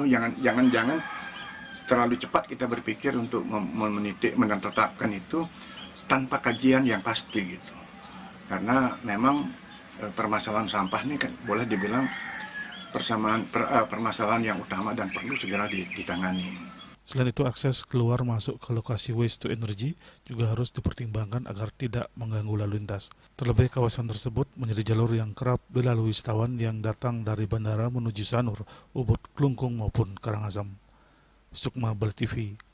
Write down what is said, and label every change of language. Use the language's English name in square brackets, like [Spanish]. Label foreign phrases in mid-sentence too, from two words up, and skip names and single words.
[Indonesian] Jangan terlalu cepat kita berpikir untuk menetapkan itu tanpa kajian yang pasti gitu. Karena memang permasalahan sampah ini kan boleh dibilang permasalahan yang utama dan perlu segera ditangani. Selain itu, akses keluar masuk ke lokasi [English] waste to energy [Indonesian] juga harus dipertimbangkan agar tidak mengganggu lalu lintas. Terlebih kawasan tersebut menjadi jalur yang kerap dilalui wisatawan yang datang dari bandara menuju Sanur, Ubud, Klungkung maupun Karangasem. Sukma, Bali TV.